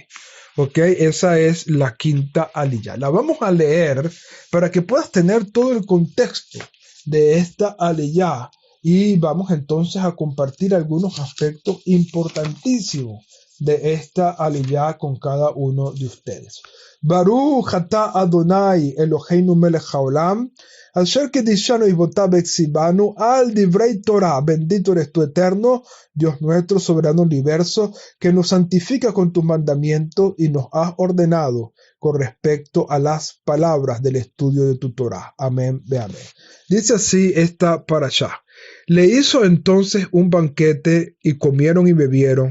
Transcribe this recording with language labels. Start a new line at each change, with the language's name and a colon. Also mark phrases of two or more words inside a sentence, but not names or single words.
Spanish: Ok, esa es la quinta aliyá. La vamos a leer para que puedas tener todo el contexto de esta aliyá, y vamos entonces a compartir algunos aspectos importantísimos de esta aliyá con cada uno de ustedes.
Hebrew: ברוך אתה אדוני אלוהינו מלך העולם, אשר קדשנו במצוותיו וציוונו על דברי תורה.
Spanish: Bendito eres tu eterno, Dios nuestro, soberano universo, que nos santifica con tus mandamientos y nos has ordenado con respecto a las palabras del estudio de tu Torah. Amén, ve amén. Dice así esta parashá. Le hizo entonces un banquete y comieron y bebieron.